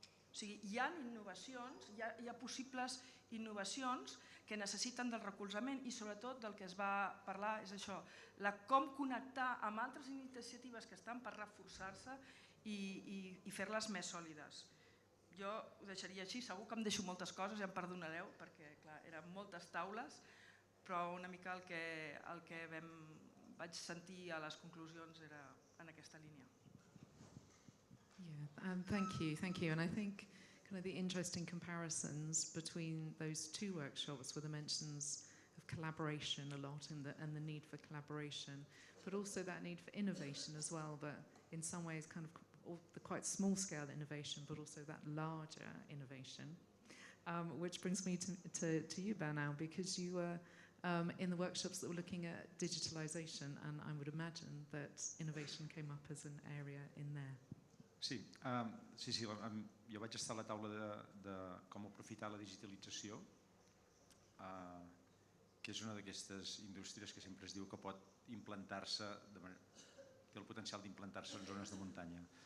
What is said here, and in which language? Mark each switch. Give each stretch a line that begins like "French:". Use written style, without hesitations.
Catalan: O sigui, hi ha innovacions, hi ha possibles innovacions que necessiten del recolzament i sobretot del que es va parlar és això, com connectar amb altres iniciatives que estan per reforçar-se i fer-les més sòlides. Jo ho deixaria així, segur que em deixo moltes coses, ja em perdonareu, perquè clar, eren moltes taules, però una mica el que vaig sentir a les conclusions era en aquesta línia.
English: Thank you. And I think kind of the interesting comparisons between those two workshops were the mentions of collaboration a lot and the need for collaboration, but also that need for innovation as well, but in some ways kind of the quite small scale innovation, but also that larger innovation. Which brings me to you, Bernat, because you were in the workshops that were looking at digitalization, and I would imagine that innovation came up as an area in there.
Catalan: Sí, jo vaig estar a la taula de com aprofitar la digitalització, que és una d'aquestes indústries que sempre es diu que pot implantar-se, té el potencial d'implantar-se en zones de muntanya.